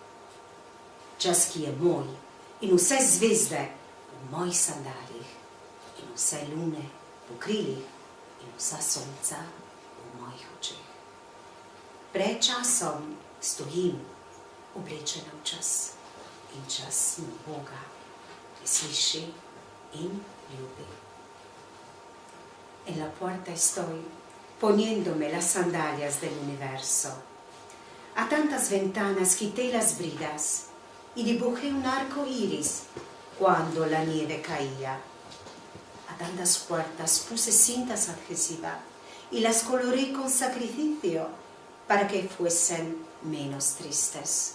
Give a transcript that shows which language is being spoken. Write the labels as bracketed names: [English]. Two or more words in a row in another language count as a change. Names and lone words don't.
[Slovenian] Čas, ki je moj, in vse zvezde v mojih sandalih, in vse lune po krilih, in vsa sonca v mojih očeh. Pred časom stojim, oblečena v čas, in čas mi Boga, ki sliši in ljubi. [Spanish] En la puerta estoy, poniéndome las sandalias del universo. A tantas ventanas quité las bridas y dibujé un arco iris cuando la nieve caía. A tantas puertas puse cintas adhesivas y las coloré con sacrificio para que fuesen menos tristes.